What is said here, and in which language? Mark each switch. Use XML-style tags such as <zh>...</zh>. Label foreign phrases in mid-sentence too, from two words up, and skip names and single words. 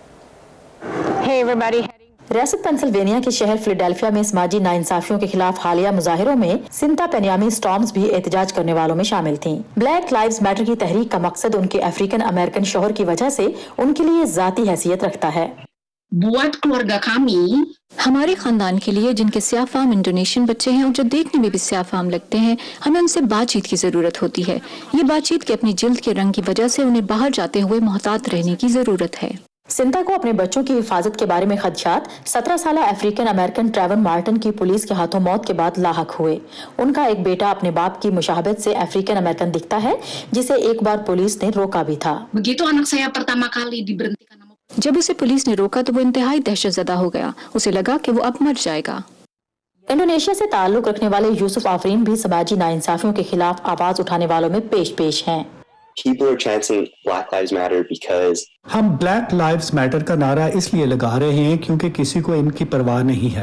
<ur>ریاست پنسلوانیا کے شہر فلاڈیلفیا میں سماجی ناانصافیوں کے خلاف حالیہ مظاہروں میں سنتا پینیامی سٹورمز بھی احتجاج کرنے والوں میں شامل تھیں. بلیک لائیوز میٹر کی تحریک کا مقصد ان کے افریکن امریکن شوہر کی وجہ سے ان کے لیے ذاتی حیثیت رکھتا ہے.</ur> <id>buat keluarga kami,</id> <ur>ہمارے خاندان کے لیے جن کے سیاہ فام انڈونیشین بچے ہیں اور جو دیکھنے میں بھی سیاہ فام لگتے ہیں، ہمیں ان سے بات چیت کی ضرورت ہوتی ہے. یہ بات چیت کی اپنی جلد کے رنگ کی وجہ سے انہیں باہر جاتے ہوئے محتاط رہنے کی ضرورت ہے. سنتا کو اپنے بچوں کی حفاظت کے بارے میں خدشات 17 سال افریکن امریکن ٹریور مارٹن کی پولیس کے ہاتھوں موت کے بعد لاحق ہوئے. ان کا ایک بیٹا اپنے باپ کی مشابہت سے افریکن امریکن دکھتا ہے، جسے ایک بار پولیس نے روکا بھی تھا.</ur> <id>begitu anak saya pertama kali diberhentikan sama</id> <ur>جب اسے پولیس نے روکا تو وہ انتہائی دہشت زدہ ہو گیا. اسے لگا کہ وہ اب مر جائے گا. انڈونیشیا سے تعلق رکھنے والے یوسف آفرین بھی سماجی ناانصافیوں کے خلاف آواز اٹھانے والوں میں پیش ہیں.</ur> <en>People are chanting Black Lives Matter because</en> <ur>ہم بلیک لائیوز میٹر کا نعرہ اس لیے لگا رہے ہیں کیونکہ کسی کو ان کی پرواہ نہیں ہے.</ur>